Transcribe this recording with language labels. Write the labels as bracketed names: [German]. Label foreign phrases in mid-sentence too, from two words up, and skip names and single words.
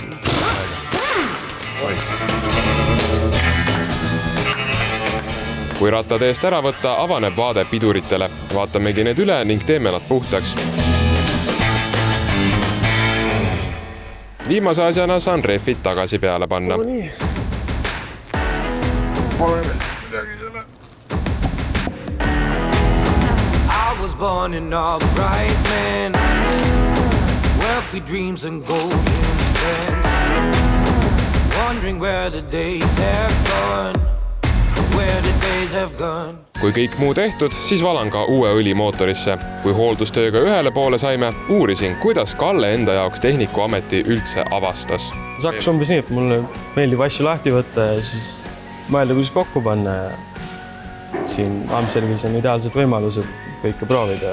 [Estonian] Kui rattad eest ära võtta, avaneb vaade piduritele. Vaatamegi need üle ning teeme nad puhtaks. Viimase asjana saan rehvid tagasi peale panna. [English] I was born in all bright man. Wealthy dreams and golden bands. Wondering where the days have gone. Where the days have gone. [Estonian] Kui kõik muu tehtud, siis valan ka uue õli mootorisse. Kui hooldustööga ühele poole saime, uurisin, kuidas Kalle enda jaoks tehnikuameti üldse avastas. See hakkas umbes nii, et mulle meeldib asju lahti võtta ja siis mõelda, kuidas kokku panna. Siin Amservis on ideaalsed võimalused kõike proovida.